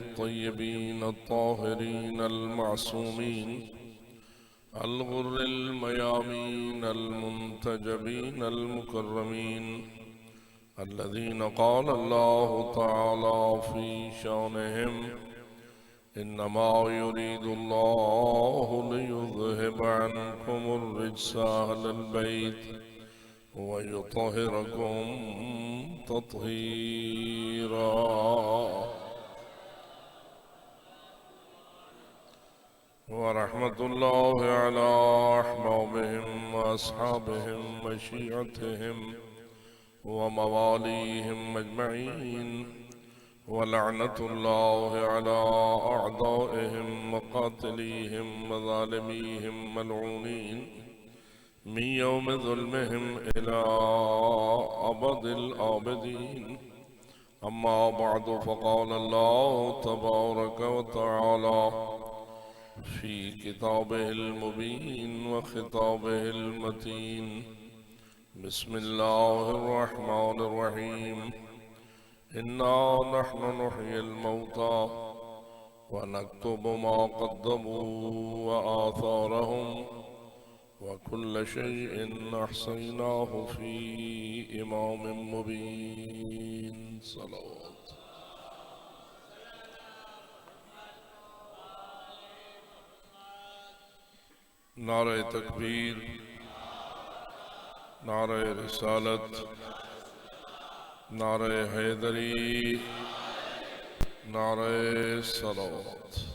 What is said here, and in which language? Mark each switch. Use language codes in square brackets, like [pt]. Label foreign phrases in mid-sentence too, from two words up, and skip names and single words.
[ar] الطيبين الطاهرين المعصومين الغر الميامين المنتجبين المكرمين الذين قال الله تعالى في شأنهم إنما يريد الله ليذهب عنكم الرجس أهل البيت ويطهركم تطهيرا. ورحمة الله على أحبابهم وأصحابهم وشيعتهم ومواليهم أجمعين ولعنة الله على أعدائهم وقاتليهم وظالميهم ملعونين من يوم ظلمهم إلى أبد الآبدين. أما بعد فقال الله تبارك وتعالى في كتابه المبين وخطابه المتين. بسم الله الرحمن الرحيم. إنا نحن نحيي الموتى ونكتب ما قدموا وآثارهم وكل شيء أحصيناه في إمام مبين. सलावत। [ur] نعرۂ تکبیر، نعرۂ رسالت، نعرۂ حیدری، نعرۂ صلوات.